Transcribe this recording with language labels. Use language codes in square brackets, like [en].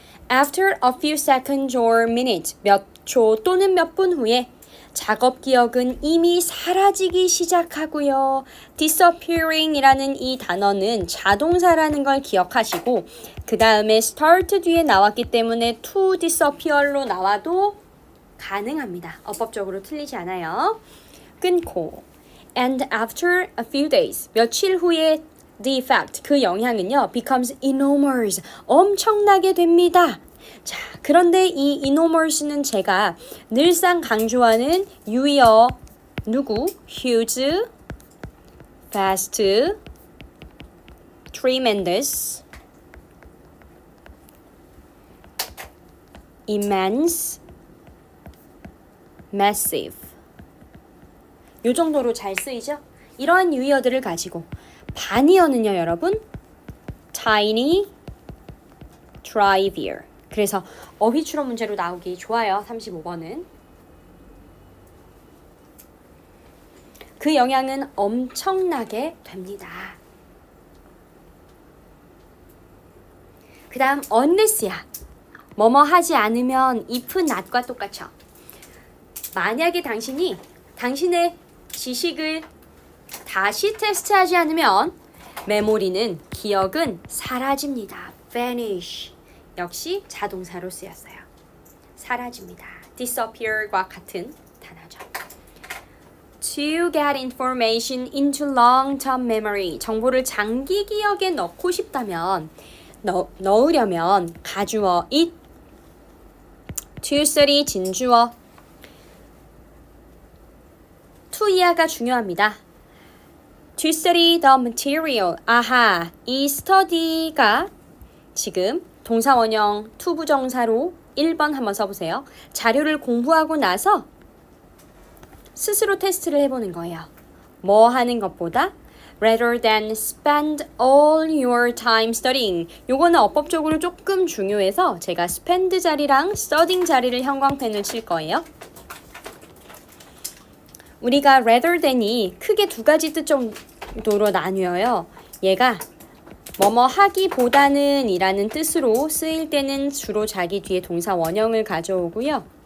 [en] After a few seconds or minutes, [ko] 몇 초 또는 몇 분 후에 작업 기억은 이미 사라지기 시작하고요. disappearing 이라는 이 단어는 자동사라는 걸 기억하시고 그 다음에 start 뒤에 나왔기 때문에 to disappear로 나와도 가능합니다. 어법적으로 틀리지 않아요. 끊고 [en] and after a few days, [ko] 며칠 후에 [en] the effect, [ko] 그 영향은요 [en] becomes enormous, [ko] 엄청나게 됩니다. 자, 그런데 이 enormous는 제가 늘상 강조하는 유의어 누구? [en] huge, fast, tremendous, immense, massive. [ko] 요 정도로 잘 쓰이죠? 이러한 유의어들을 가지고 반이어는요, 여러분, tiny, trivial. 그래서 어휘 추론 문제로 나오기 좋아요. 35번은. 그 영향은 엄청나게 됩니다. 그 다음 unless야. 뭐뭐 하지 않으면 if not과 똑같죠. 만약에 당신의 지식을 다시 테스트하지 않으면 메모리는, 기억은 사라집니다. [en] vanish. [ko] 역시 자동사로 쓰였어요. 사라집니다. disappear과 같은 단어죠. [en] To get information into long-term memory. [ko] 정보를 장기 기억에 넣고 싶다면, 넣으려면 가주어 it, to study 진주어, to 이하가 중요합니다. [en] To study the material. [ko] 아하, 이 study가 지금 동사 원형 to 부정사로 1번 한번 써보세요. 자료를 공부하고 나서 스스로 테스트를 해보는 거예요. 뭐 하는 것보다 [en] rather than spend all your time studying. [ko] 요거는 어법적으로 조금 중요해서 제가 spend 자리랑 studying 자리를 형광펜을 칠 거예요. 우리가 rather than이 크게 두 가지 뜻 정도로 나뉘어요. 얘가 뭐뭐 하기보다는 이라는 뜻으로 쓰일 때는 주로 자기 뒤에 동사 원형을 가져오고요.